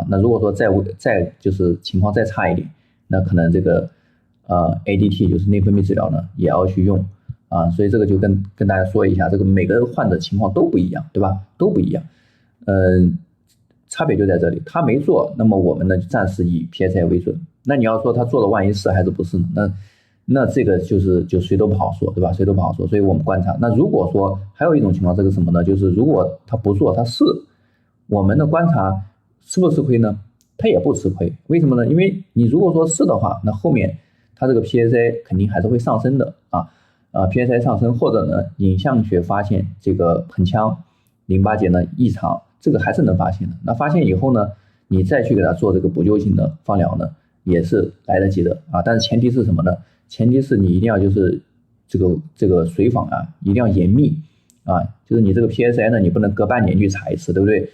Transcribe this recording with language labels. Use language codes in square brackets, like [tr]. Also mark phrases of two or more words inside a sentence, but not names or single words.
[zh] 那如果說再就是情況再差一點，那可能這個ADT 就是內分泌治療呢也要去用啊。所以這個就跟大家說一下，這個每個患者情況都不一樣，對吧？都不一樣，差別就在這裡。他沒做，那麼我們呢就暫時以 PSA 為準。那你要說他做了，萬一是還是不是呢？那這個就誰都不好說，對吧？誰都不好說，所以我們觀察。那如果說還有一種情況，這個什麼呢？就是如果他不做，他是我們的觀察吃不吃虧呢？他也不吃虧，為什麼呢？因為你如果說是的話，那後面他這個 PSA 肯定還是會上升的 PSA 上升，或者呢影像學發現這個盆腔淋巴結呢異常，這個還是能發現的。那發現以後呢，你再去給他做這個補救性的放療呢，也是來得及的啊。但是前提是什麼呢？前提是你一定要就是這個隨訪啊一定要嚴密啊，就是你這個 PSI 呢，你不能隔半年去查一次，对不对？